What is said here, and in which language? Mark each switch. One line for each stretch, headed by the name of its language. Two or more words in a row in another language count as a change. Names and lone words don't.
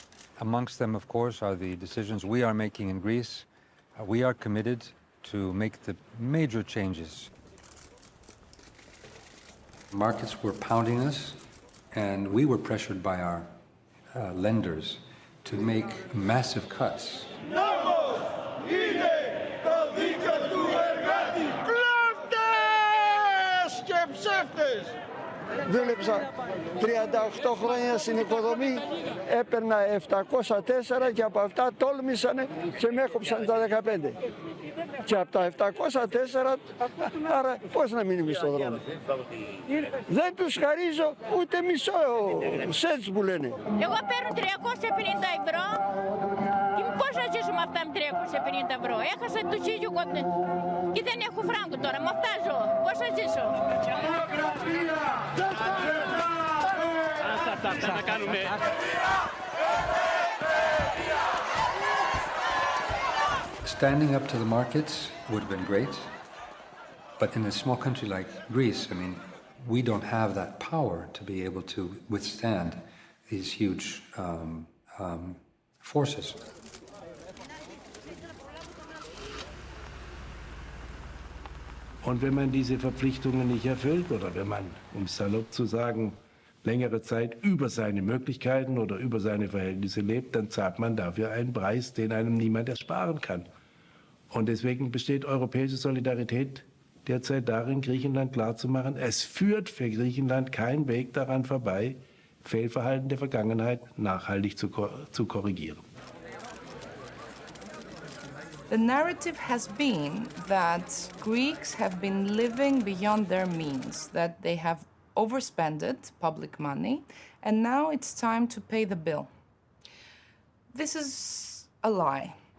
English: Amongst them, of course, are the decisions we are making in Greece. We are committed to make the major changes. Markets were pounding us, and we were pressured by our lenders to make massive cuts.
Greek: Δούλεψα 38 χρόνια στην οικοδομή, έπαιρνα 704 και από αυτά τόλμησανε και με έκοψαν τα 15. Και από τα 704, άρα πώς να μείνει στο δρόμο. Δεν τους χαρίζω ούτε μισό σέτς που λένε. Εγώ παίρνω 350 ευρώ και πώς να ζήσω με αυτά με 350 ευρώ. Έχασα το σύζυγο και δεν έχω φράγκο τώρα, με αυτά ζω. Πώς να ζήσω.
English: Standing up to the markets would have been great, but in a small country like Greece, I mean, we don't have that power to be able to withstand these huge forces.
German: Und wenn man diese Verpflichtungen nicht erfüllt oder wenn man, um es salopp zu sagen, längere Zeit über seine Möglichkeiten oder über seine Verhältnisse lebt, dann zahlt man dafür einen Preis, den einem niemand ersparen kann. Und deswegen besteht europäische Solidarität derzeit darin, Griechenland klarzumachen, es führt für Griechenland kein Weg daran vorbei, Fehlverhalten der Vergangenheit nachhaltig zu korrigieren.
English: The narrative has been that Greeks have been living beyond their means, that they have overspended public money, and now it's time to pay the bill. This is a lie.